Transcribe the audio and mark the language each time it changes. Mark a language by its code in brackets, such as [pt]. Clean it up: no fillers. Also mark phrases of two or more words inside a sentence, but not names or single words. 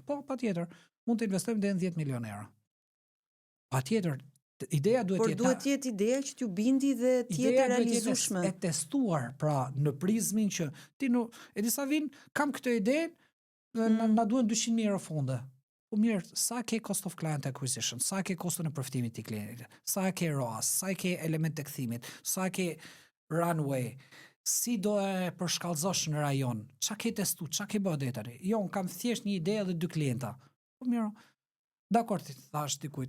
[sq] Po, patjetër, mund të investojmë deri në 10 milion euro. Patjetër, ideja duhet Por duhet të jetë ideja që t'ju bindi dhe të jetë realizueshme. E testuar, pra në prizmin që ti e di sa vin, kam këtë ide, na duhen 200.000 euro fonde. Po mirë, sa ke [en] cost of client acquisition, [sq] sa ke kostën e përfitimit të klientit, sa ke ROAS, sa ke element të kthimit, sa ke runway, si do e përshkallëzosh në rajon, qa ke testu, qa ke bë deri? Jo, unë kam thjesht një ide dhe 2 klienta. Po mirë, dakor ti thash dikujt.